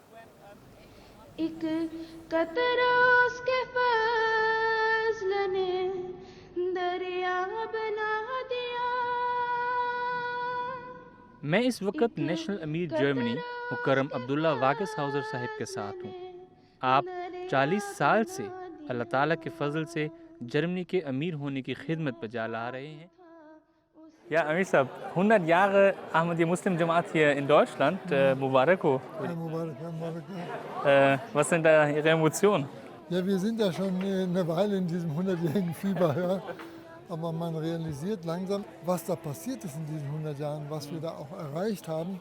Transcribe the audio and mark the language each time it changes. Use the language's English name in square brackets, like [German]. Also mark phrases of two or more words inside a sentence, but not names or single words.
[Urdu] ایک قطرہ اس کے فضل نے دریا بنا دیا. میں اس وقت نیشنل امیر جرمنی مکرم عبداللہ واگس ہاؤزر صاحب کے ساتھ ہوں. آپ 40 سال سے اللہ تعالیٰ کے فضل سے جرمنی کے امیر ہونے کی خدمت بجا لا رہے ہیں. [German] Ja, Amir Sahab, 100 Jahre Ahmadiyya Muslim Jamaat hier in Deutschland. [Urdu] مبارک ہو. [German] Ja, Mubarak, ja, Mubarak. Was sind da Ihre Emotionen? Ja, wir sind ja schon eine Weile in diesem 100-jährigen Fieber, ja. Aber man realisiert langsam, was da passiert ist in diesen 100 Jahren, was wir da auch erreicht haben.